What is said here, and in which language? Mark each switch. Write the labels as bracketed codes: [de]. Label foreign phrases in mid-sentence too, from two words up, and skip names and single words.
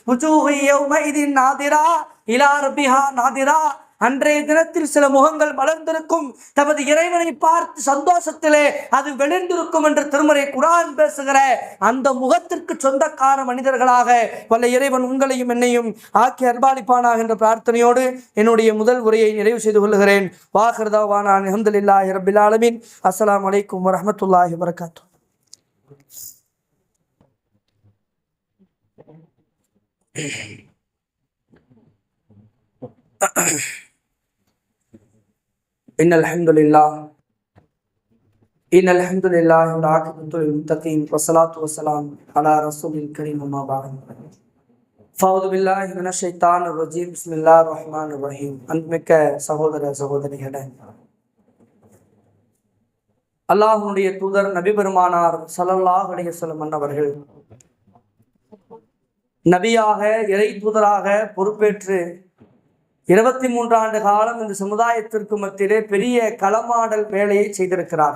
[ta] அன்றைய தினத்தில் சில முகங்கள் மலர்ந்திருக்கும், தமது இறைவனை பார்த்து சந்தோஷத்திலே அது வெளிர்ந்திருக்கும் என்று திருமறை குர்ஆன் பேசுகிற அந்த முகத்திற்கு சொந்தக்கார மனிதர்களாக வல்ல இறைவன் உங்களையும் என்னையும் ஆக்கி அர்பாலிப்பானாக என்ற பிரார்த்தனையோடு என்னுடைய முதல் உரையை நிறைவு செய்து கொள்கிறேன். [ar] وآخر دعوانا الحمد لله رب العالمين. السلام عليكم ورحمة الله وبركاته. إن الحمد لله والعاقبة للمتقين والصلاة والسلام على رسول الكريم أما بعد فأعوذ بالله من الشيطان الرجيم بسم الله الرحمن الرحيم. [ta] அன்புமிக்க சகோதர சகோதரிகளே, அல்லாஹ்வுடைய தூதர் நபி பெருமானார் [ar] صلى الله عليه وسلم [ta] அவர்கள் நபியாக இறை தூதராக பொறுப்பேற்று 23 ஆண்டு காலம் இந்த சமுதாயத்திற்கு மத்தியிலே பெரிய களமாடல் வேலையை செய்திருக்கிறார்.